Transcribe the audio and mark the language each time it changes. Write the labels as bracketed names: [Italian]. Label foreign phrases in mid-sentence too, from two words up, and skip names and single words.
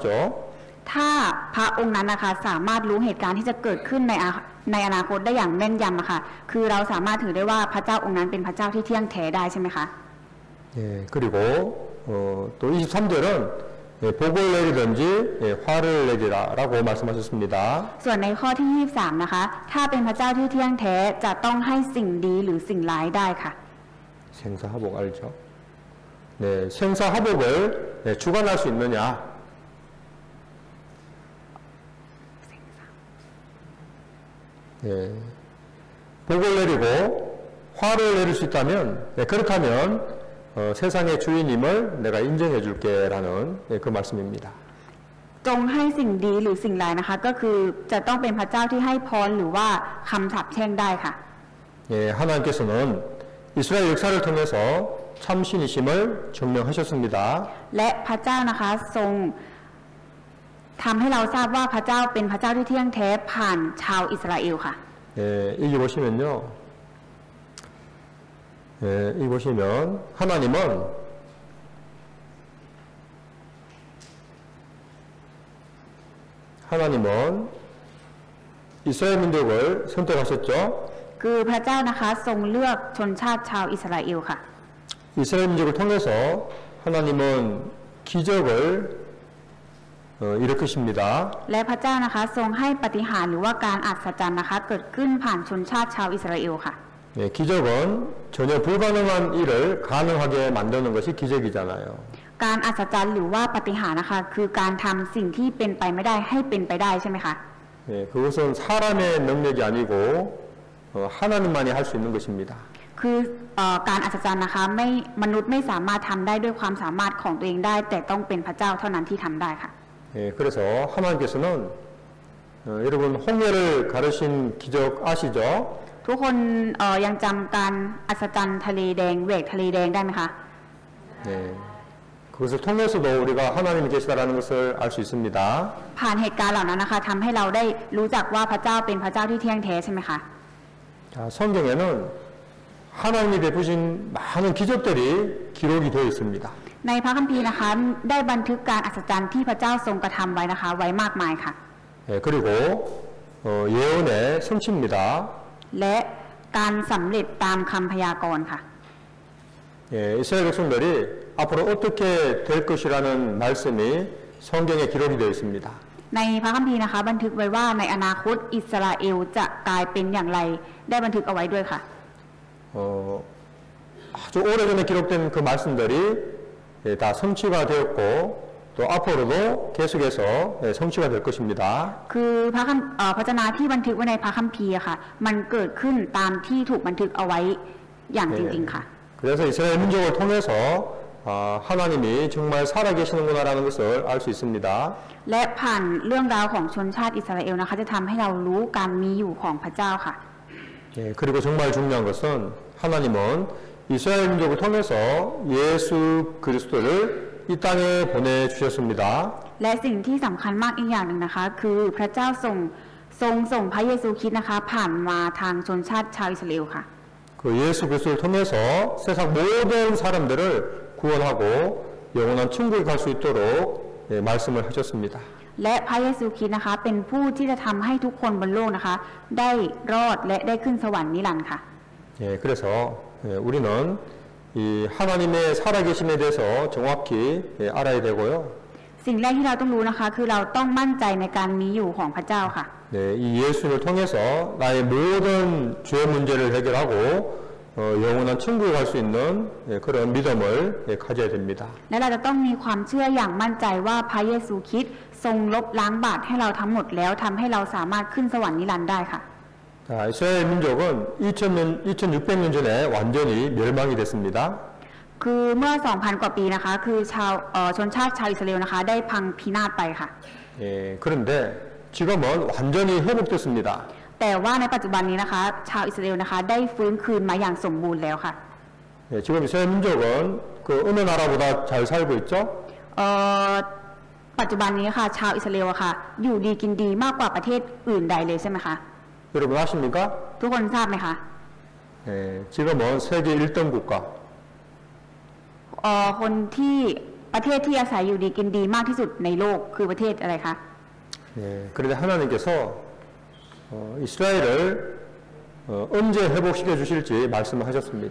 [Thai] ถ้าพระองค์นั้นนะคะสามารถรู้เหตุการณ์ที่จะเกิดขึ้นในอนาคตได้อย่างแม่นยำค่ะคือเราสามารถถือได้ว่าพระเจ้าองค์นั้นเป็นพระเจ้าที่เที่ยงแท้ได้ใช่ไหมคะ [Korean] 예, 그리고 또 23절은 복을 내리든지 화를 내리라라고 말씀하셨습니다. [Thai] ส่วนในข้อที่23นะคะถ้าเป็นพระเจ้าที่เที่ยงแท้จะต้องให้สิ่งดีหรือสิ่งร้ายได้ค่ะ [Korean] 생사화복 알죠? 네, 생사화복을 주관할 수 있느냐? 네, 복을 내리고 화를 내릴 수 있다면 그렇다면 세상의 주인임을 내가 인정해 줄게라는 그 말씀입니다. [Thai] จงให้สิ่งดีหรือสิ่งร้ายนะคะก็คือจะต้องเป็นพระเจ้าที่ให้พรหรือว่าคำสาปแช่งได้ค่ะ [Korean] 예, 하나님께서는 이스라엘 역사를 통해서 참신이심을 증명하셨습니다. [Thai] และพระเจ้านะคะทรงทำให้เราทราบว่าพระเจ้าเป็นพระเจ้าที่เที่ยงแท้ผ่านชาวอิสราเอลค่ะ [Korean] 예, 여기 보시면요. 예, 여기 보시면 하나님은 이스라엘 민족을 선택하셨죠. [Thai] คือพระเจ้านะคะทรงเลือกชนชาติชาวอิสราเอลค่ะ [Korean] 이스라엘 민족을 통해서 하나님은 기적을 일으키십니다. [Thai] และพระเจ้านะคะทรงให้ปาฏิหาริย์หรือว่าการอัศจรรย์นะคะเกิดขึ้นผ่านชนชาติชาวอิสราเอลค่ะ [Korean] 네, 기적은 전혀 불가능한 일을 가능하게 만드는 것이 기적이잖아요. [Thai] การอัศจรรย์หรือว่าปาฏิหาริย์นะคะคือการทำสิ่งที่เป็นไปไม่ได้ให้เป็นไปได้ใช่ไหมคะ [Korean] 네, 그것은 사람의 능력이 아니고 하나님만이 할 수 있는 것입니다. [Thai] คือการอัศจรรย์นะคะมนุษย์ไม่สามารถทำได้ด้วยความสามารถของตัวเองได้แต่ต้องเป็นพระเจ้าเท่านั้นที่ทำได้ค่ะ [Korean] 네, 그래서 하나님께서는 여러분 홍해를 가르신 기적 아시죠? [Thai] ทุกคนยังจำการอัศจรรย์ทะเลแดงแหวกทะเลแดงได้ไหมคะ [Korean] 네, 그것을 통해서도 우리가 하나님이 계시다라는 것을 알 수 있습니다. [Thai] ผ่านเหตุการณ์เหล่านั้นนะคะทำให้เราได้รู้จักว่าพระเจ้าเป็นพระเจ้าที่เที่ยงแท้ใช่ไหมคะ [Korean] 자, 성경에는 하나님이 베푸신 많은 기적들이 기록이 되어 있습니다. [Thai] ในพระคัมภีร์นะคะได้บันทึกการอัศจรรย์ที่พระเจ้าทรงกระทำไว้นะคะไว้มากมายค่ะ [Korean] 네, 그리고 예언의 성취입니다. [Thai] และการสำเร็จตามคำพยากรณ์ค่ะ [Korean] 예, 이스라엘 백성들이 앞으로 어떻게 될 것이라는 말씀이 성경에 기록이 되어 있습니다. [Thai] ในพระคัมภีร์นะคะบันทึกไว้ว่าในอนาคตอิสราเอลจะกลายเป็นอย่างไรได้บันทึกเอาไว้ด้วยค่ะ [Korean] 아주 오래전에 기록된 그 말씀들이 다 성취가 되었고 또 앞으로도 계속해서 성취가 될 것입니다. [Thai] คือพระวจนะที่บันทึกไว้ในพระคัมภีร์ค่ะมันเกิดขึ้นตามที่ถูกบันทึกเอาไว้อย่างจริงๆค่ะ [Korean] 그래서 이스라엘 민족을 통해서 하나님이 정말 살아계시는구나라는 것을 알 수 있습니다. [Thai] และผ่านเรื่องราวของชนชาติอิสราเอลนะคะจะทำให้เรารู้การมีอยู่ของพระเจ้าค่ะ [Korean] 예, 그리고 정말 중요한 것은 하나님은 이스라엘 민족을 통해서 예수 그리스도를 이 땅에 보내주셨습니다. [Thai] และสิ่งที่สำคัญมากอีกอย่างหนึ่งนะคะคือพระเจ้าส่งพระเยซูคริสต์นะคะผ่านมาทางชนชาติชาวอิสราเอลค่ะ [Korean] 그 예수 그리스도를 통해서 세상 모든 사람들을 구원하고 영원한 천국에 갈 수 있도록 말씀을 하셨습니다. [Thai] และพระเยซูคริสต์นะคะเป็นผู้ที่จะทำให้ทุกคนบนโลกนะคะได้รอดและได้ขึ้นสวรรค์นิรันดร์ค่ะ [Korean] 그래서 우리는 이 하나님의 살아계심에 대해서 정확히 알아야 되고요. [Thai] สิ่งแรกที่เราต้องรู้นะคะคือเราต้องมั่นใจในการมีอยู่ของพระเจ้าค่ะ [Korean] 이 예수를 통해서 나의 모든 죄 문제를 해결하고 영원한 천국에 갈 수 있는 그런 믿음을 가져야 됩니다. [Thai] และเราจะต้องมีความเชื่ออย่างมั่นใจว่าพระเยซูคริสต์ทรงลบล้างบาปให้เราทั้งหมดแล้วทำให้เราสามารถขึ้นสวรรค์นิรันดร์ได้ค่ะ [Korean] 자, 이스라엘 민족은 2600년 전에 완전히 멸망이 됐습니다. [Thai] คือเมื่อ 2,000 กว่าปีนะคะคือชนชาติชาวอิสราเอลนะคะได้พังพินาศไปค่ะ [Korean] 그런데 지금은 완전히 회복됐습니다. [Thai] แต่ว่าในปัจจุบันนี้นะคะชาวอิสราเอลนะคะได้ฟื้นคืนมาอย่างสมบูรณ์แล้วค่ะ [Korean] 지금 이스라엘 민족은 그 어느 나라보다 잘 살고 있죠? [Thai] ปัจจุบันนี้ค่ะชาวอิสราเอลค่ะอยู่ดีกินดีมากกว่าประเทศอื่นใดเลยใช่ไหมคะ [Korean] 여러분 아십니까? [Thai] ทุกคนทราบไหมคะ [Korean] 지금은 세계 1등 국가. [Thai] คนที่ประเทศที่อาศัยอยู่ดีกินดีมากที่สุดในโลกคือประเทศอะไรคะ [Korean] 그런데 하나님께서 이스라엘을 언제 회복시켜 주실지 말씀을 하셨습니다.